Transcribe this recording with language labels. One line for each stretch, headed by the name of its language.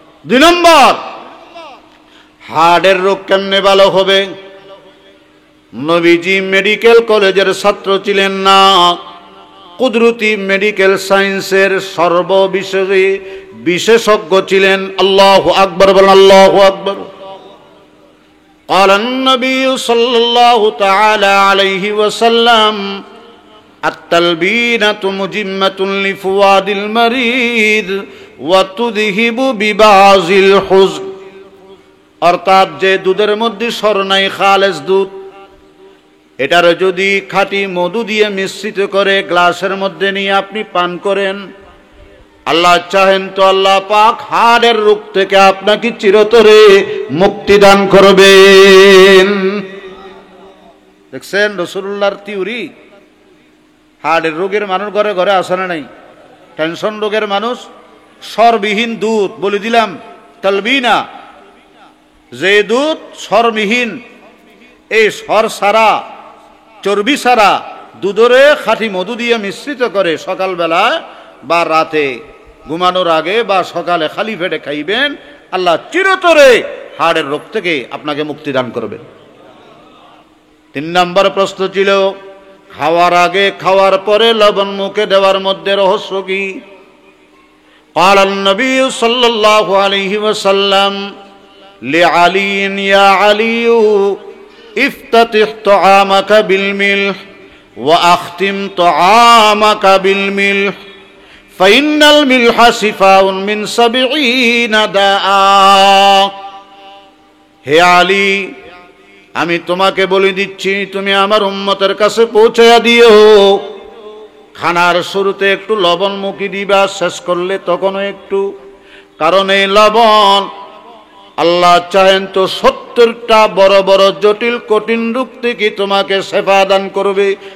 Bangla: 2 নম্বর, হার্টের রোগ কেমনে ভালো হবে? নবীজি মেডিকেল কলেজের ছাত্র ছিলেন না, কুদরতি মেডিকেল সায়েন্সের সর্ববিষয়ে বিশেষজ্ঞ ছিলেন। আল্লাহু আকবার বলেন, আল্লাহু আকবার।
Arabic: قال النبي صلى الله تعالى عليه وسلم التلبينة مجمة لفؤاد المريض وتذهب ببعض الحزن।
Bangla: অর্থাৎ যে দুধের মধ্যে সর নাই, খালেস দুধ, এটার যদি খাঁটি মধু দিয়ে মিশ্রিত করে গ্লাসের মধ্যে নিয়ে আপনি পান করেন, আল্লাহ চাহেন তো আল্লাহ পাক হাড়ের রোগ থেকে আপনাকে চিরতরে মুক্তি দান করবেন। দেখছেন রাসূলুল্লাহর থিওরি। হাড়ের রোগের মানুষ ঘরে ঘরে আছে না নাই? টেনশন রোগের মানুষ সরবিহীন দুধ, বলে দিলাম তালবিনা, যে দুধ সরবিহীন, এই সর সারা চর্বি সারা দুধরে খাঁটি মধু দিয়ে মিশ্রিত করে সকালবেলা বা রাতে ঘুমানোর আগে বা সকালে খালি পেটে খাইবেন, আল্লাহ চিরতরে হাড়ের রোগ থেকে আপনাকে মুক্তি দান করবেন। 3 নম্বর প্রশ্ন ছিল, খাওয়ার আগে খাওয়ার পরে লবণ মুখে দেওয়ার মধ্যে রহস্য কি?
Arabic: قال النبي صلى الله عليه وسلم لعلي يا علي افتتح طعامك بالملح واختم طعامك بالملح فإن الملح شفاء من 70 داء।
Bangla: হে আলী, আমি তোমাকে বলে দিচ্ছি, তুমি আমার উম্মতের কাছে পৌঁছায়া দিও, খানার শুরুতে একটু লবণ মুখে দিবা, শেষ করলে তখনও একটু, কারণ এই লবণ আল্লাহ চাহেন তো 70টা বড় বড় জটিল কঠিন রোগ থেকে তোমাকে শেফা দান করবে।